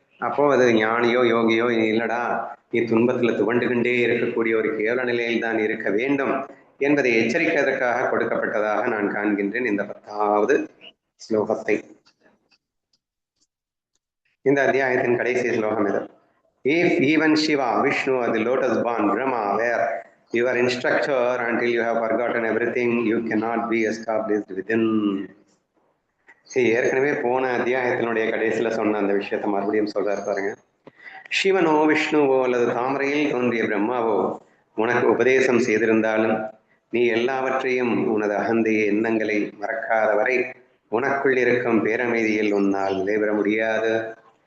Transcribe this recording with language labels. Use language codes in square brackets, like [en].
[ta] அப்போ அது ஞானியோ யோகியோ இல்லடா, நீ துன்பத்துல துவண்டுகின்றே இருக்கக்கூடிய ஒரு கேவல நிலையில் தான் இருக்க வேண்டும் என்பதை எச்சரிக்கிறதுக்காக கொடுக்கப்பட்டதாக நான் காண்கின்றேன் இந்த 10வது ஸ்லோகத்தை. இந்த அத்தியாயத்தின் கடைசி ஸ்லோகம் இது. [en] If even Shiva, Vishnu or the lotus born Brahma were your instructor until you have forgotten everything, you cannot be established within. [ta] ஏற்கனவே போன அத்தியாயத்தினுடைய கடைசியில சொன்ன அந்த விஷயத்தை மறுபடியும் சொல்றாரு பாருங்க. சிவனோ விஷ்ணுவோ அல்லது தாமரையில் தோன்றிய பிரம்மாவோ உனக்கு உபதேசம் செய்திருந்தாலும் நீ எல்லாவற்றையும் உனது அகந்தைய எண்ணங்களை மறக்காத வரை உனக்குள் இருக்கும் பேரமைதியில் உன்னால் நிலைபெற முடியாது.